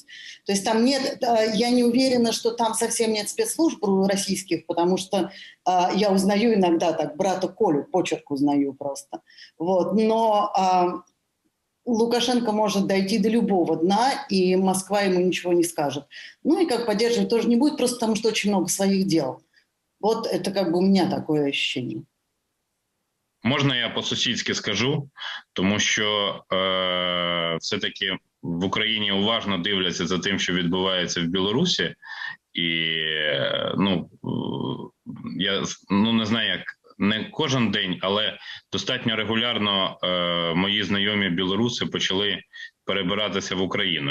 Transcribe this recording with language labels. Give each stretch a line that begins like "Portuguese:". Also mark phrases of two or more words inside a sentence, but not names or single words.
Russian: То есть там нет, я не уверена, что там совсем нет спецслужб российских, потому что я узнаю иногда так брата Колю, почерк узнаю просто. Вот. Но Лукашенко может дойти до любого дна, и Москва ему ничего не скажет. Ну и как поддерживать тоже не будет, просто потому что очень много своих дел. Вот это как бы у меня такое ощущение.
Ukrainian: Можна я по-сусідськи скажу? Тому що все-таки в Україні уважно дивляться за тим, що відбувається в Білорусі. І, я не знаю, як не кожен день, але достатньо регулярно мої знайомі білоруси почали перебиратися в Україну.